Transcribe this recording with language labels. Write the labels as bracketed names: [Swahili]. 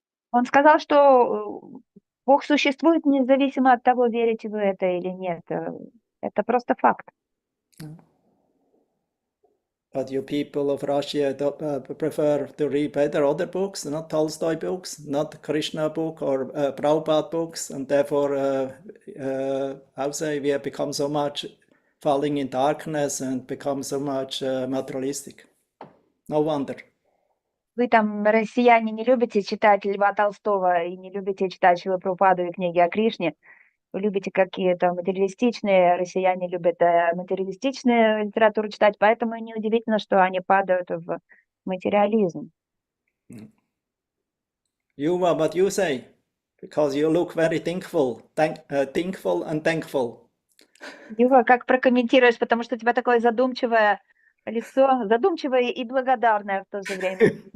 [Russian] Он сказал, что Бог существует независимо от того, верите вы это или нет. Это просто факт. [English] But you people of Russia prefer to read better other books, not Tolstoy books, not Krishna book or Prabhupada books, and therefore, how say, we have become so much falling in darkness and become so much materialistic. No wonder. [Russian] Вы там, россияне, не любите читать Льва Толстого и не любите читать Шрилу Прабхупаду и книги о Кришне. Вы любите какие-то материалистичные, россияне любят материалистичную литературу читать, поэтому неудивительно, что они падают в материализм. [English] Yuva, what you say? Because you look very thankful and thankful. [Russian] Юва, как прокомментируешь, потому что у тебя такое задумчивое лицо, задумчивое и благодарное в то же время.